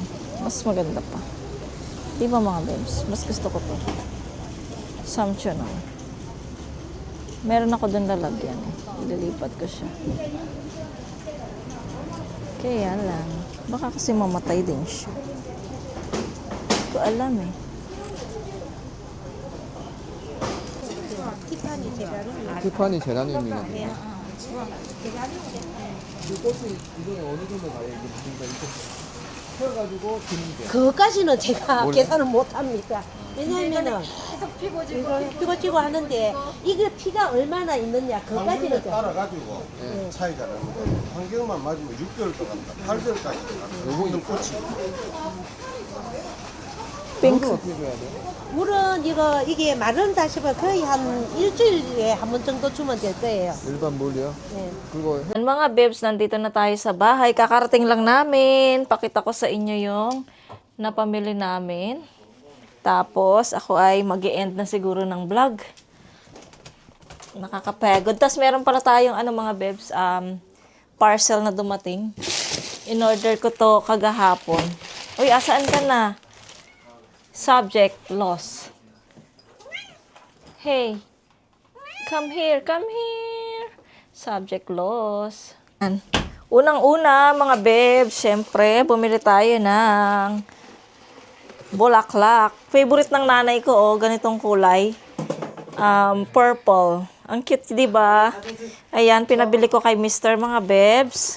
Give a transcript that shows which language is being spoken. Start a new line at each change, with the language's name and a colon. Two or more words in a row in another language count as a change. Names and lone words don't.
Filipino: Mas maganda pa. Di ba mga babes? Mas gusto ko to. Samsonite. Meron ako dun lalagyan eh. Ililipat ko siya. Kaya lang. Baka kasi mamatay din siya. Hindi ko alam eh.
Korean: 티파니 제라늄. 티파니 제라늄이나. 이 꽃이 이게 어느 정도 가요? 이게 그러니까 이렇게 펴가지고 드는 게. 그것까지는 제가 몰라. 계산을 못 합니다. 왜냐면은 계속 피고 지고 하는데 이게 피가 얼마나 있느냐 그것까지는 환경에 좀- 따라가지고 차이가 나는데 환경만 맞으면 6개월 동안 8개월까지 모든 꽃이 핑크. 물은 어떻게 줘야 돼? 물은 이게 마른다 싶으면 거의 한 일주일에 한 번 정도 주면 될 거예요. 일반 물이요? 네. 그거
Filipino: Yan mga babes, nandito na tayo sa bahay. Kakarating lang namin. Pakita ko sa inyo yung napamili namin. Tapos, ako ay mag-e-end na siguro ng vlog. Nakakapagod. Tapos, meron pala tayong mga babes, parcel na dumating. In-order ko to kagahapon. Uy, asaan ka na?
English: Subject, loss. Hey, come here, come here. Subject loss.
Filipino: Unang-una, mga babes, syempre, bumili tayo ng bulaklak. Favorite ng nanay ko, ganitong kulay. Purple. Ang cute, di ba? Ayan, pinabili ko kay Mr. mga babes.